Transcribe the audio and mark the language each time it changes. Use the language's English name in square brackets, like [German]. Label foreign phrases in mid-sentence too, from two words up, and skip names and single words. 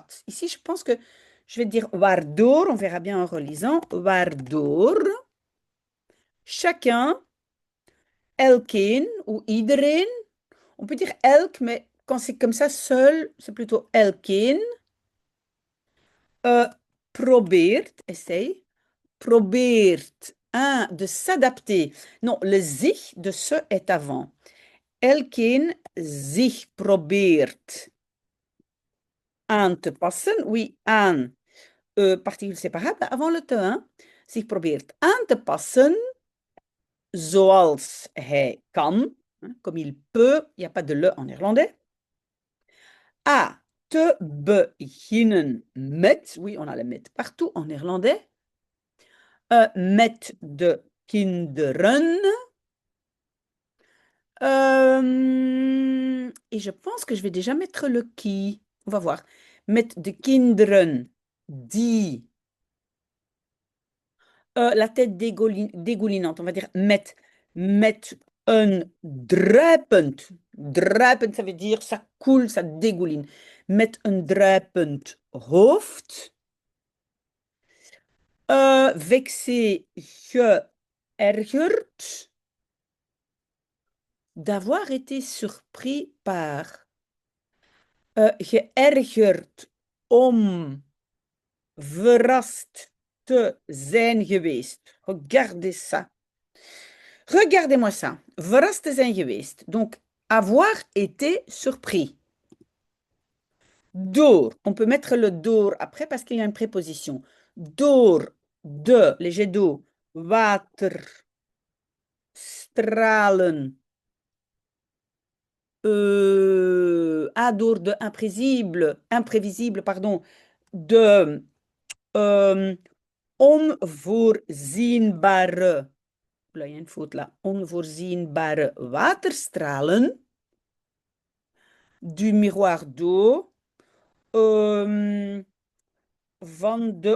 [French] Ici je pense que je vais dire waardoor, on verra bien en relisant, waardoor chacun, elkeen ou iedereen, on peut dire elk, mais quand c'est comme ça seul, c'est plutôt elkeen, probeert, essaye, probeert de s'adapter. Non, le sich de ce est avant. [Dutch] Elkeen zich probeert aan te passen. [French] Oui, aan. Particule séparable avant le te, hein. [Dutch] Zich probeert aan te passen zoals hij kan. [French] Hein, comme il peut. Il n'y a pas de le en néerlandais. [Dutch] À te beginnen met. [French] Oui, on a le met partout en néerlandais. [Dutch] Met de kinderen. [French] Et je pense que je vais déjà mettre le qui. On va voir. [Dutch] Met de kinderen die. [French] La tête dégoulinante. On va dire [Dutch] met een druipend. Druipend, [French] ça veut dire ça coule, ça dégouline. [Dutch] Met een druipend hoofd. [French] Vexé, geërgerd. D'avoir été surpris par. [Dutch] Geërgerd om verrast te zijn geweest. [French] Regardez ça. Regardez-moi ça. [Dutch] Verrast te zijn geweest. [French] Donc, avoir été surpris. Door. On peut mettre le door après parce qu'il y a une préposition. [Dutch] Door, de, [French] les jets d'eau. [Dutch] Water, stralen. Door de [French] imprévisible, pardon. [Dutch] De onvoorzienbare. [French] Là, il y a une faute là. [Dutch] Onvoorzienbare waterstralen. [French] Du miroir d'eau. [Dutch] Van de...